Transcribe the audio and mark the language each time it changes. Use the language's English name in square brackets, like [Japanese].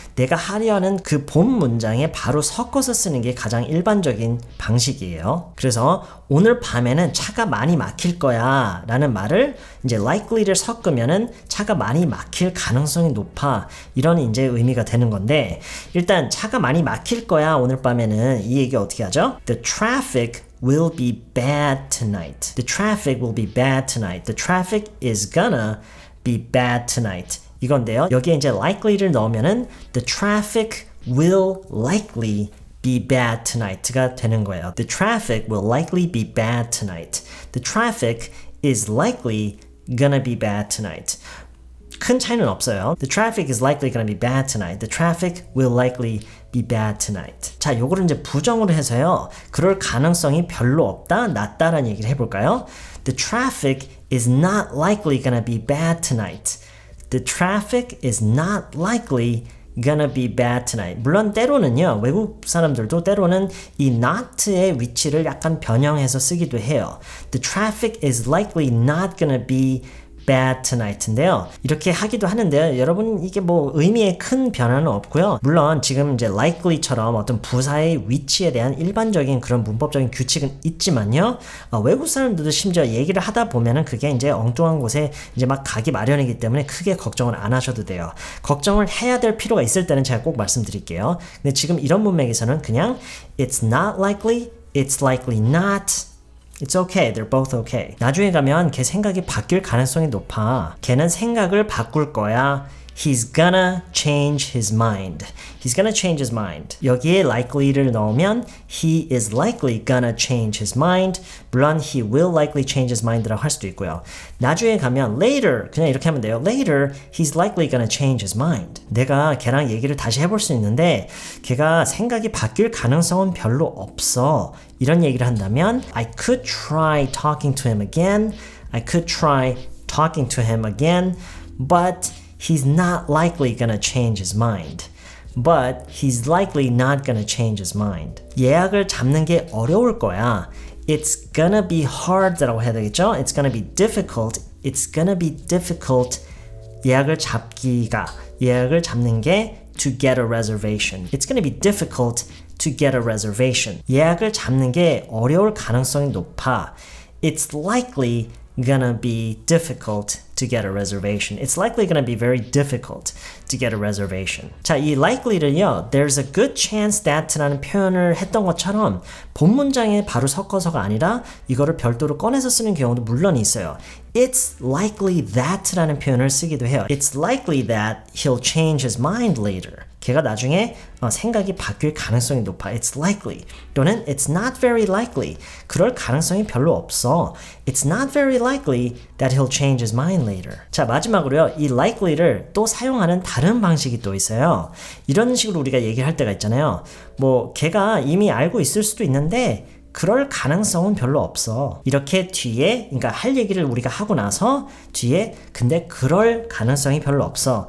[Korean] 내가 하려는 그 본 문장에 바로 섞어서 쓰는 게 가장 일반적인 방식이에요. 그래서 오늘 밤에는 차가 많이 막힐 거야 라는 말을 이제 likely를 섞으면은 차가 많이 막힐 가능성이 높아 이런 이제 의미가 되는 건데 일단 차가 많이 막힐 거야 오늘 밤에는 이 얘기 어떻게 하죠? [English] The traffic will be bad tonight. The traffic will be bad tonight. The traffic is gonna be bad tonight. [Korean] 이건데요. 여기에 이제 likely를 넣으면은 [English] the traffic will likely be bad tonight가 되는 거예요. The traffic will likely be bad tonight. The traffic is likely gonna be bad tonight. [Korean] 큰 차이는 없어요. [English] The traffic is likely gonna be bad tonight. The traffic will likely be bad tonight. [Korean] 자, 요거를 이제 부정으로 해서요. 그럴 가능성이 별로 없다, 낮다라는 얘기를 해볼까요? [English] The traffic is not likely gonna be bad tonight. The traffic is not likely gonna be bad tonight. [Korean] 물론 때로는요. 외국 사람들도 때로는 이 not의 위치를 약간 변형해서 쓰기도 해요. [English] The traffic is likely not gonna be bad tonight인데요. [Korean] 이렇게 하기도 하는데요. 여러분 이게 뭐 의미에 큰 변화는 없고요. 물론 지금 이제 likely처럼 어떤 부사의 위치에 대한 일반적인 그런 문법적인 규칙은 있지만요. 외국 사람들도 심지어 얘기를 하다 보면은 그게 이제 엉뚱한 곳에 이제 막 가기 마련이기 때문에 크게 걱정을 안 하셔도 돼요. 걱정을 해야 될 필요가 있을 때는 제가 꼭 말씀드릴게요. 근데 지금 이런 문맥에서는 그냥 [English] it's not likely, it's likely not. It's okay. They're both okay. [Korean] 나중에 가면 걔 생각이 바뀔 가능성이 높아. 걔는 생각을 바꿀 거야. [English] He's gonna change his mind. He's gonna change his mind. [Korean] 여기에 likely를 넣으면 [English] he is likely gonna change his mind. [Korean] 물론 [English] he will likely change his mind라고 할 수도 있고요. [Korean] 나중에 가면 later 그냥 이렇게 하면 돼요. [English] Later he's likely gonna change his mind. [Korean] 내가 걔랑 얘기를 다시 해볼 수 있는데 걔가 생각이 바뀔 가능성은 별로 없어. 이런 얘기를 한다면 [English] I could try talking to him again. I could try talking to him again. But he's not likely gonna change his mind. But he's likely not gonna change his mind. [Korean] 예약을 잡는 게 어려울 거야. [English] It's gonna be hard [Korean] 라고 해야 되겠죠? [English] It's gonna be difficult. It's gonna be difficult. [Korean] 예약을 잡는 게 [English] to get a reservation. It's gonna be difficult to get a reservation. [Korean] 예약을 잡는 게 어려울 가능성이 높아. [English] It's likely gonna be difficult to get a reservation. It's likely gonna be very difficult to get a reservation. [Korean] 자, 이 likely를요, [English] there's a good chance that [Korean] 라는 표현을 했던 것처럼 본 문장에 바로 섞어서가 아니라 이거를 별도로 꺼내서 쓰는 경우도 물론 있어요. [English] It's likely that라는 표현을 쓰기도 해요. It's likely that he'll change his mind later. [Korean] 걔가 나중에 생각이 바뀔 가능성이 높아. [English] It's likely. 또는 It's not very likely. [Korean] 그럴 가능성이 별로 없어. [English] It's not very likely that he'll change his mind later. [Korean] 자, 마지막으로요. 이 likely를 또 사용하는 다른 방식이 또 있어요. 이런 식으로 우리가 얘기를 할 때가 있잖아요. 뭐 걔가 이미 알고 있을 수도 있는데 그럴 가능성은 별로 없어. 이렇게 뒤에 그러니까 할 얘기를 우리가 하고 나서 뒤에 근데 그럴 가능성이 별로 없어.